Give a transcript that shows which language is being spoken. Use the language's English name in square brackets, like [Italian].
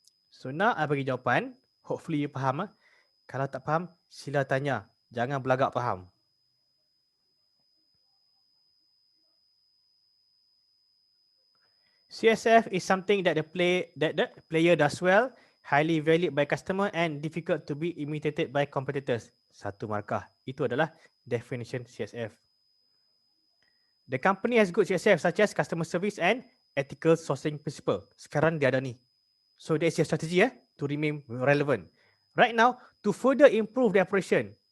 [English] So now I [Malay] bagi jawapan. Hopefully you faham. Kalau tak faham, sila tanya. Jangan belagak faham. [English] CSF is something that the player does well, highly valued by customer and difficult to be imitated by competitors. [Malay] 1 markah. Itu adalah definition CSF. [English] The company has good CSF such as customer service and ethical sourcing principle. [Malay] Sekarang dia ada ni. [English] So that's your strategy to remain relevant. Right now, to further improve the operation.